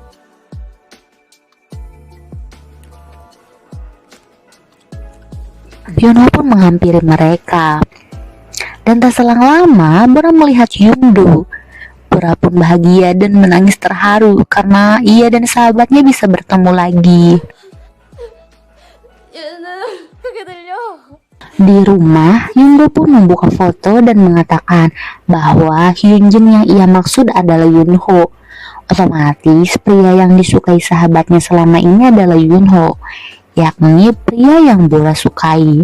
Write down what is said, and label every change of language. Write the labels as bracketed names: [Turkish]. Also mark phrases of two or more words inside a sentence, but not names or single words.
[Indonesian] Yunho pun menghampiri mereka. Dan tak selang lama, Bora melihat Yungdo. Bora pun bahagia dan menangis terharu karena ia dan sahabatnya bisa bertemu lagi. [Korean] 얘는 그게 들려. [Indonesian] Di rumah, Yungdo pun membuka foto dan mengatakan bahwa Hyunjin yang ia maksud adalah Yunho. Otomatis pria yang disukai sahabatnya selama ini adalah Yunho, yakni pria yang Bora sukai.